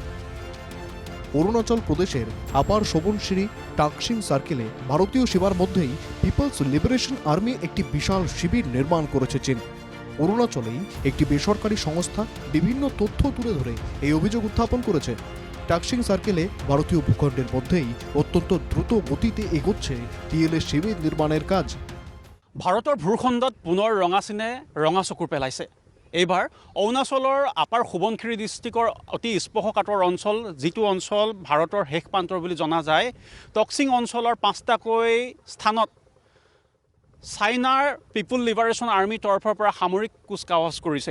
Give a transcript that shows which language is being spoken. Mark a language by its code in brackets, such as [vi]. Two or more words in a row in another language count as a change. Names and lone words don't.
[bn] অরুণাচল প্রদেশের আপার সুবনশিরি টাকসিং সার্কেলে ভারতীয় সীমার মধ্যেই পিপলস লিবারেশন আর্মি একটি বিশাল শিবির নির্মাণ করেছে চীন। অরুণাচলেই একটি বেসরকারি সংস্থা বিভিন্ন তথ্য তুলে ধরে এই অভিযোগ উত্থাপন করেছে। টাকসিং সার্কেলে ভারতীয় ভূখণ্ডের মধ্যেই অত্যন্ত দ্রুত গতিতে এগোচ্ছে পিএলএ শিবির নির্মাণের কাজ। [as] ভাৰতৰ ভূখণ্ডত পুনৰ ৰঙা চীনে ৰঙা চকুৰ পেলাইছে। এইবাৰ অৰুণাচলৰ আপাৰ সুবনশিৰি ডিষ্ট্ৰিক্টৰ অতি স্পৰ্শকাতৰ অঞ্চল, যিটো অঞ্চল ভাৰতৰ শেষ প্ৰান্তৰ বুলি জনা যায়, টকচিং অঞ্চলৰ 5টাকৈ স্থানত চাইনাৰ পিপুল লিবাৰেশ্যন আৰ্মিৰ তৰফৰ পৰা সামৰিক কুচকাৱাজ কৰিছে।